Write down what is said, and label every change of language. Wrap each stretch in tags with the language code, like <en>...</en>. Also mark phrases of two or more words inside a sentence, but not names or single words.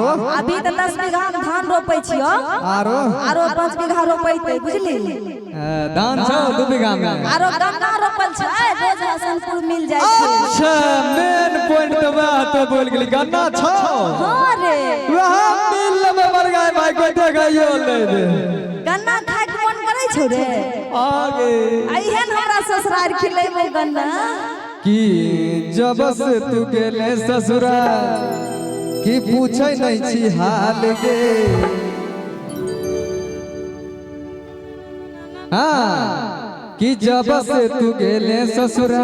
<mai>अभी तो 10 बीघा में धान रोपै छियो आरो आरो 5 बीघा रोपैते बुझली धान छौ 2 बीघा में आरो गन्ना रोपल छै रोज हसनपुर मिल जाय छै अच्छा</mai> <en>main point</en> <mai>तो वह तो बोल गेली गन्ना छौ हां रे वह मिल में मर गए भाई को देखाइयो ले दे गन्ना खाय के मन करै छौ रे आगे अइहन हमरा ससुरार खिलेबो गन्ना कि जब से तू गेले ससुरा कि पूछै नहीं छी हाल गे हाँ कि जब से तू गेले ससुरा</mai>